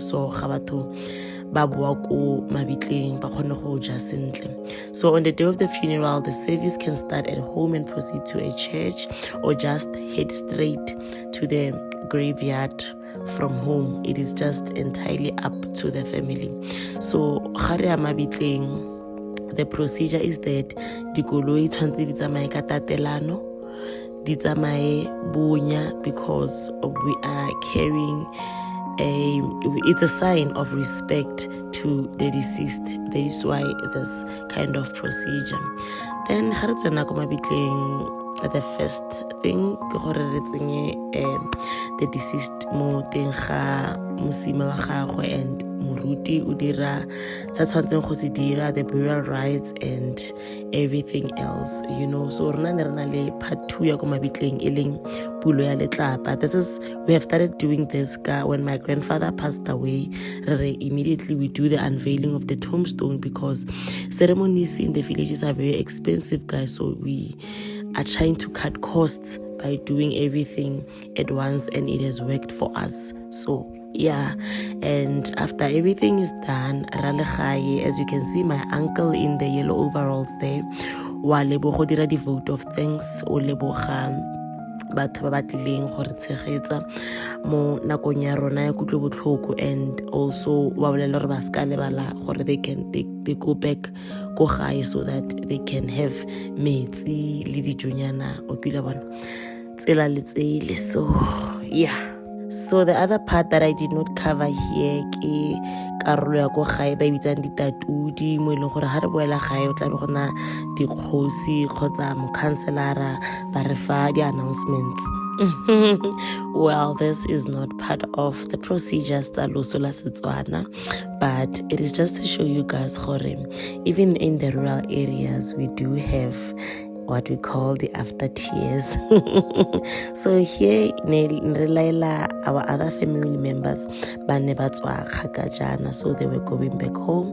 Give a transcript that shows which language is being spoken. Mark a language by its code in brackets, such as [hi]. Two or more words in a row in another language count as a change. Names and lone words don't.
[en] So so on the day of the funeral, the service can start at home and proceed to a church, or just head straight to the graveyard from home. It is just entirely up to the family. So the procedure is that [tn] dikoloi tshwantse di tsamaye ka tatelano, di tsamaye bonya, [en] because we are carrying it's a sign of respect to the deceased. That is why this kind of procedure. Then the first thing the deceased [tn] mo teng ga mosima wa gagwe, and moruti o dira tsa tshwantseng go se dira, [en] the burial rites and everything else, you know. [tn] So rena ne rena le part 2 ya ko mabitleng e leng pulo ya letlapa. [en] We have started doing this when my grandfather passed away. Immediately we do the unveiling of the tombstone, because ceremonies in the villages are very expensive, guys. So we are trying to cut costs by doing everything at once, and it has worked for us. So yeah, and after everything is done, as you can see my uncle in the yellow overalls there, [tn] wa leboga dira [en] the vote of thanks, [tn] o leboga batho ba batlileng gore tshegetsa mo nakong ya rona ya kutlo botlhoko, [en] and also [tn] wa bolela gore ba ska lebala gore [en] they go back [tn] go gae [en] so that they can have [tn] metsi le dijonyana o kile bona tsela le tsele. [en] So yeah, so the other part that I did not cover here [tn] ke karolo ya go gae ba bitsang ditatudi, mo ileng gore ha re boela gae o tla be gona dikgosi kgotsa mokhanselara ba re fa di announcements. [en] Well, this is not part of the procedures [tn] tsa loso la Setswana, [en] but it is just to show you guys gore even in the rural areas we do have what we call the after tears. So here our other family members so they were going back home.